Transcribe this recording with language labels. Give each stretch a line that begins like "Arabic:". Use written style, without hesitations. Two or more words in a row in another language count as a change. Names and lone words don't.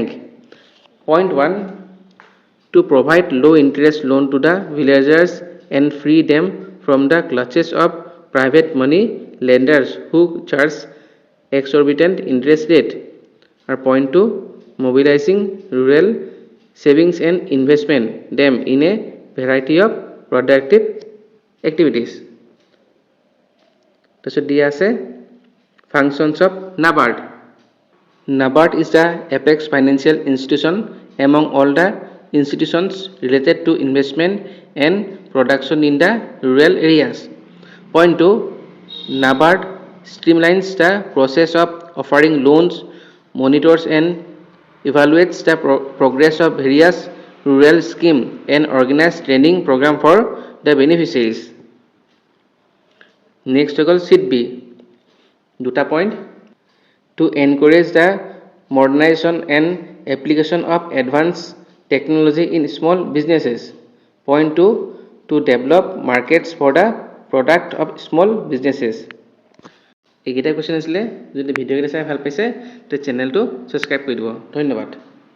English: Point 1, to provide low interest loan to the villagers and free them from the clutches of private money lenders who charge exorbitant interest rate. Or point 2, mobilizing rural savings and investment them in a variety of productive activities.
Assamese: তাৰপিছত দিয়া আছে
English: functions of NABARD. NABARD is the apex financial institution among all the institutions related to investment and production in the rural areas. Point 2, NABARD streamlines the process of offering loans, monitors and evaluates the progress of various rural schemes and organizes training program for the beneficiaries.
Assamese: Next হৈ গ'ল Sheet B.
English: দুটা পইণ্ট to encourage the modernization and application of advanced technology in small businesses. Point 2, to develop markets for the product of small businesses.
Assamese: এইকেইটা কুৱেশ্যন আছিলে যদি ভিডিঅ'কেইটা চাই ভাল পাইছে তে
English: channel subscribe
Assamese: কৰি দিব ধন্যবাদ